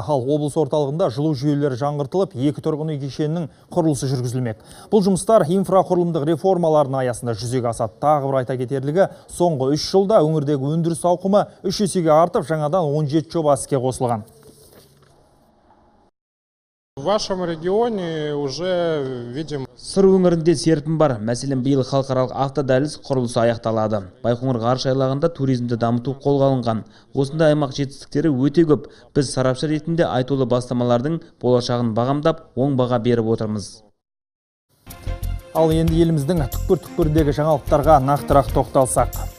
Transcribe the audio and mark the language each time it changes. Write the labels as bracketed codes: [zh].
[kk] Ал облыс орталығында жылу жүйелері жаңғыртылып, 2 тұрғын үй кешенінің құрылысы жүргізілмек. Бұл жұмыстар инфрақұрылымдық реформалардың аясында жүзеге асады. Тағы бір айта кетерлігі, соңғы 3 жылда өңірдегі өндіріс ауқымы 3 есеге артып, жаңадан 17 жоба іске қосылған. [ru] В вашем регионе уже видим. [kk] Сыр өңірінде серпін бар. Мәселен, биыл халықаралық автодәліз құрылысы аяқталады. Байқоңыр ғарыш айлағында туризмді дамыту қолға алынған. Осындай аймақ жетістіктері өте көп. Біз сарапшы ретінде айтулы бастамалардың болашағын бағамдап, оң баға беріп отырмыз. Ал енді еліміздің түкпір-түкпірдегі жаңалықтарға нақтырақ тоқталсақ.